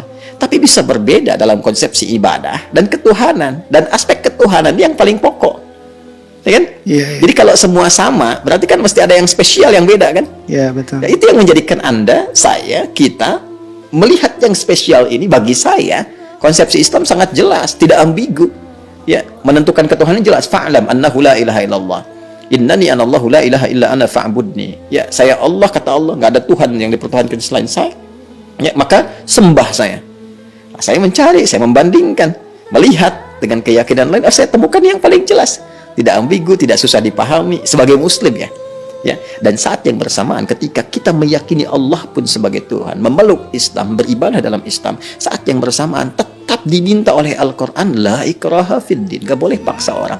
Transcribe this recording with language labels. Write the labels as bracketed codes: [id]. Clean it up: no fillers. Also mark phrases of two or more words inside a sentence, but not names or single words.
[id] Tapi bisa berbeda dalam konsepsi ibadah dan ketuhanan, dan aspek ketuhanan yang paling pokok. Ya kan? Iya, iya. Jadi kalau semua sama, berarti kan mesti ada yang spesial, yang beda kan? Ya, betul. Ya, itu yang menjadikan Anda, saya, kita melihat yang spesial ini. Bagi saya, konsepsi Islam sangat jelas, tidak ambigu. Ya, menentukan ketuhanan jelas. [ar] فاعلم أنه لا إله إلا الله. إنني أنا الله لا إله إلا أنا فاعبدني. [id] Ya, saya Allah, kata Allah, nggak ada Tuhan yang dipertuhankan selain saya. Ya, maka sembah saya. Nah, saya mencari, saya membandingkan, melihat dengan keyakinan lain, saya temukan yang paling jelas. Tidak ambigu, tidak susah dipahami sebagai muslim ya. Ya, dan saat yang bersamaan ketika kita meyakini Allah pun sebagai Tuhan, memeluk Islam, beribadah dalam Islam, saat yang bersamaan tetap diminta oleh Al-Qur'an [ar] لا إكراه في الدين, [id] gak boleh paksa orang.